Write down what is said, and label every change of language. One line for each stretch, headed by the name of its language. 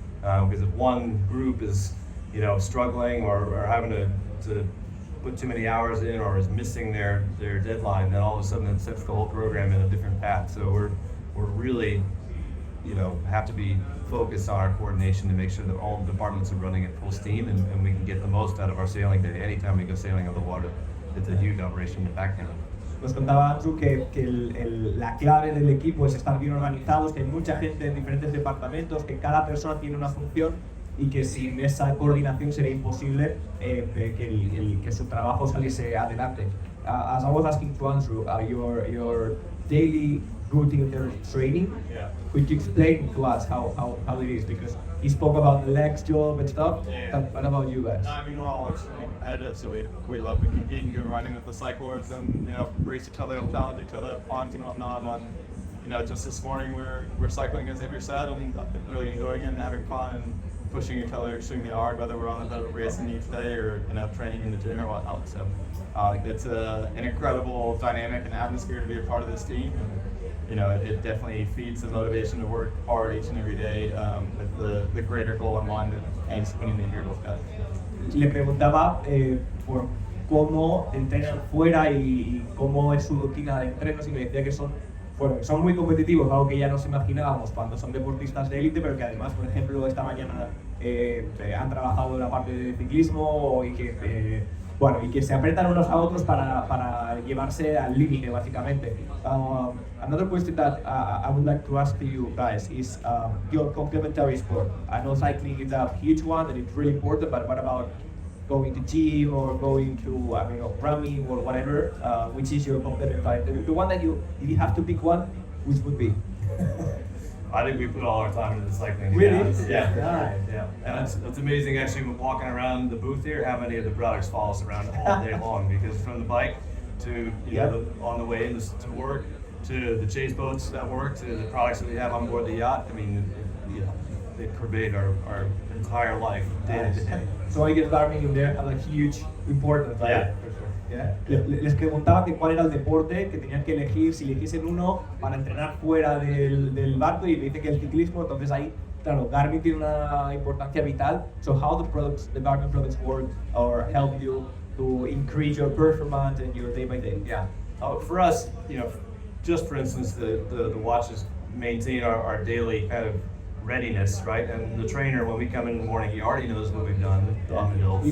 English: Because if one group is, struggling or having to put too many hours in, or is missing their deadline, then all of a sudden it sets the whole program in a different path. So we're really, have to be focused on our coordination to make sure that all departments are running at full steam, and we can get the most out of our sailing day. Anytime we go sailing on the water, it's a huge operation to back down.
Spanish: nos contaba Andrew que la clave del equipo es estar bien organizados, que hay mucha gente en diferentes departamentos, que cada persona tiene una función y que sin esa coordinación sería imposible que su trabajo saliese adelante.
English: As I was asking to Andrew, your daily routine training, Yeah. could you explain to us how it is? Because he spoke about the legs job and stuff. Yeah. What about you guys? I mean, we're all extremely competitive, so we love competing and running with the cycleboards and, you know, race each other, challenge each other, ponds and whatnot. And, you know, just this morning we're cycling, as Xavier said, and really enjoying it and having fun and pushing each other extremely hard, whether we're on a boat racing each day or, you know, training in the gym or whatnot. So it's an incredible dynamic and atmosphere to be a part of this team. And, you know, it definitely feeds the motivation to work hard each and every day with the greater goal in mind and winning the year with that.
Spanish: Le preguntaba por cómo entrenan fuera y cómo es su rutina de entrenos y me decía que son muy competitivos, algo que ya nos imaginábamos cuando son deportistas de élite, pero que además, por ejemplo, esta mañana han trabajado en la parte de ciclismo y que se apretan unos a otros para llevarse al límite, básicamente.
English: Another question that I would like to ask to you guys is your complementary sport. I know cycling is a huge one and it's really important, but what about going to gym or going to running or whatever? Which is your complementary? The one that if you have to pick one, which would be? I think we put all our time into the cycling. Really? Yeah. Nice. Yeah. And it's amazing actually when walking around the booth here how many of the products follow us around all day long, because from the bike to on the way in to work, to the chase boats that work, to the products that we have on board the yacht. I mean, you know, they pervade our entire life day to day. So I guess Garmin in there has a huge importance, right? Yeah, for sure. Yeah.
Spanish: Les preguntaba que cuál era el deporte que tenían que elegir, si eligiesen uno para entrenar fuera del barco, y me dice que el ciclismo. Entonces ahí, claro, Garmin tiene una importancia vital.
English: So how the Garmin products work or help you to increase your performance and your day by day? Yeah. For us, you know, just for instance, the watches maintain our daily kind of readiness, right? And the trainer, when we come in the morning, he already knows what we've done on the hills.